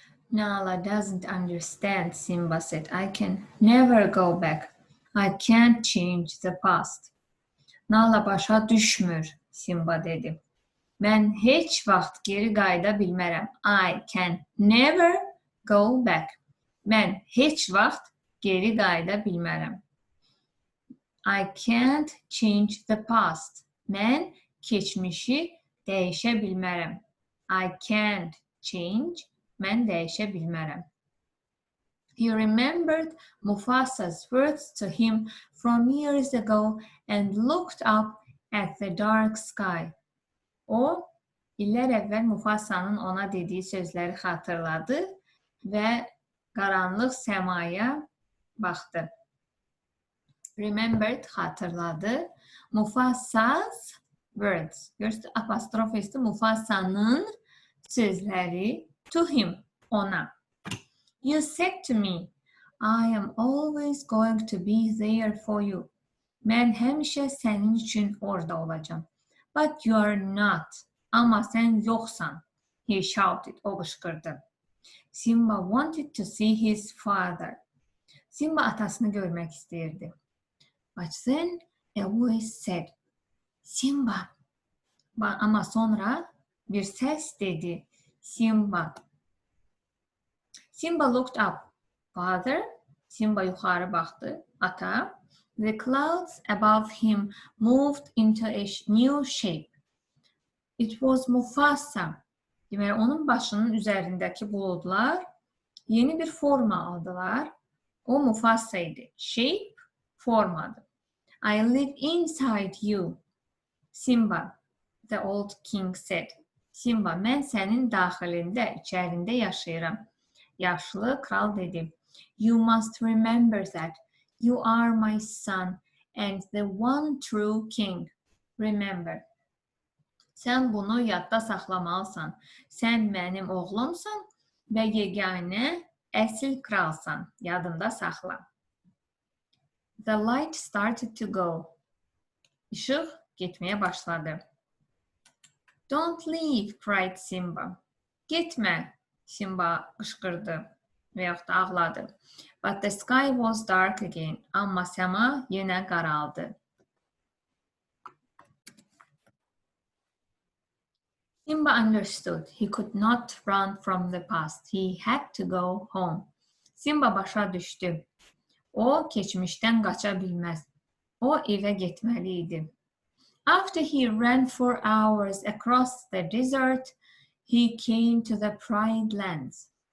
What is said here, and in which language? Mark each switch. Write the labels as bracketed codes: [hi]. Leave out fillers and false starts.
[en] Nala doesn't understand, Simba said. I can never go back. I can't change the past. [az] Nala başa düşmür, Simba dedi. Mən heç vaxt geri qayıda bilmərəm. [en] I can never go back. [az] Mən heç vaxt geri qayıda bilmərəm. [en] I can't change the past. [az] Mən keçmişi dəyişə bilmərəm. [en] I can't change. [az] Mən dəyişə bilmərəm. [en] He remembered Mufasa's words to him from years ago and looked up at the dark sky. [az] O, illər əvvəl Mufasanın ona dediyi sözləri xatırladı və qaranlıq səmaya baxdı. [en] Remembered, xatırladı. Mufasa's words. [az] Görürsünüz, apostrof üstü Mufasanın sözləri [en] to him, [az] ona. [en] You said to me, I am always going to be there for you. [az] Mən həmişə sənin üçün orada olacağam. [en] But you are not. [az] Amma sən yoxsan. [en] He shouted. [az] O qışqırdı. [en] Simba wanted to see his father. [az] Simba atasını görmək istəyirdi. [en] But then a voice said, Simba. [az] Amma sonra bir səs dedi. Simba. [en] Simba looked up. Father. [az] Simba yuxarı baxdı. Ata. [en] The clouds above him moved into a new shape. It was Mufasa. [az] Deməli, onun başının üzərindəki buludlar yeni bir forma aldılar. O Mufasa idi. Shape, formadır. [en] I live inside you. Simba, the old king said. [az] Simba, mən sənin daxilində, içərində yaşayıram. Yaşlı kral dedi. [en] You must remember that. You are my son and the one true king. Remember. [az] Sən bunu yadda saxlamalısan. Sən mənim oğlumsan və yeganə əsl kralsan. Yadında saxla. [en] The light started to go. [az] İşıq getməyə başladı. [en] Don't leave, cried Simba. [az] Getmə, Simba qışqırdı və yaxud da ağladı. [en] But the sky was dark again. [az] Amma səma yenə qaraldı. [en] Simba understood. He could not run from the past. He had to go home. [az] Simba başa düşdü. O, keçmişdən qaça bilməz. O, evə getməli idi. [en] After he ran for hours across the desert, he came to the Pride Lands.